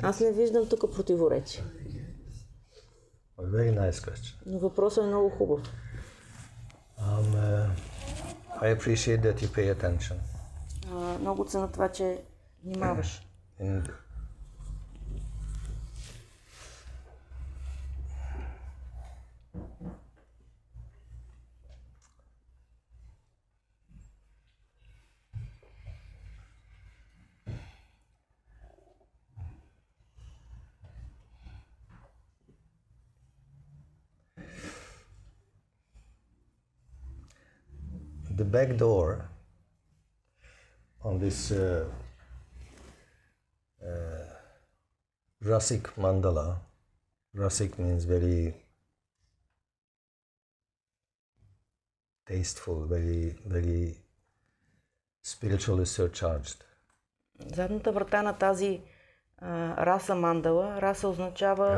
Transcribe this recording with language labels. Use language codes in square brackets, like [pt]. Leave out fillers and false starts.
[bg] Аз не виждам тук противоречие. [en] A very nice question. [bg] Но въпросът е много хубав. [en] I appreciate that you pay attention. [bg] Много цена това, че внимаваш. [en] And the back door on this Rasik mandala. Rasik means very tasteful, very spiritually surcharged. [bg] Задната врата на тази раса мандала, раса означава...